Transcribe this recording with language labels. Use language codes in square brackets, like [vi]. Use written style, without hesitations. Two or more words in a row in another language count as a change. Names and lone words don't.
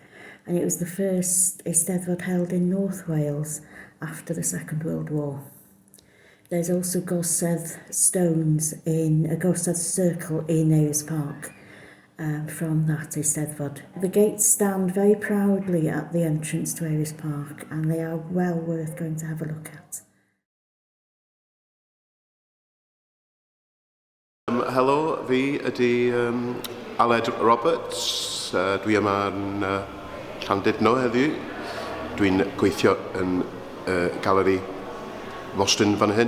[en] And it was the first Eisteddfod held in North Wales after the Second World War. There's also gorsedd stones in a gorsedd circle in Avis Park from that Eisteddfod. The gates stand very proudly at the entrance to Avis Park, and they are well worth going to have a look at. [cy] Helo, fi ydy Aled Roberts. Dwi yma'n Llandudno heddiw. Dwi'n gweithio yn galeri Mostyn fan hyn.